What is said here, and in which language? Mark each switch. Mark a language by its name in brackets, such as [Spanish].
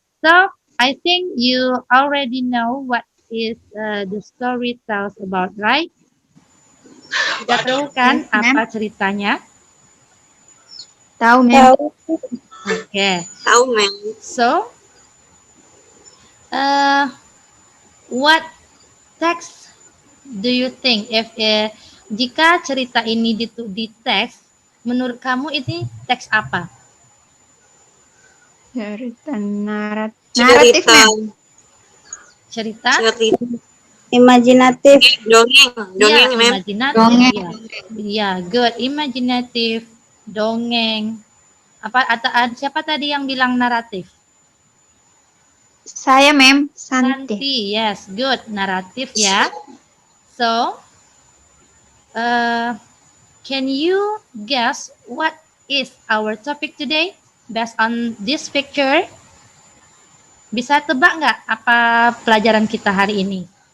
[English] So, I think you already know what is the story tells about, right? [Indonesian] Sudah tahu kan apa ceritanya? Tahu, ma'am. [English] Okay. [Indonesian] Tahu, ma'am. So, what text do you think jika cerita ini di teks, menurut kamu ini teks apa? Cerita naratif, ma'am. Cerita? Imajinatif. Dongeng, [English] Yeah, ma'am. imajinatif. Yeah, good. Imaginative dongeng. [Indonesian] Siapa tadi yang bilang naratif? Saya, Ma'am. Santi. Santi, [English] yes, good. [Indonesian] Naratif ya. [English] So, can you guess what is our topic today based on this picture? [Indonesian] Bisa tebak nggak apa pelajaran kita hari ini?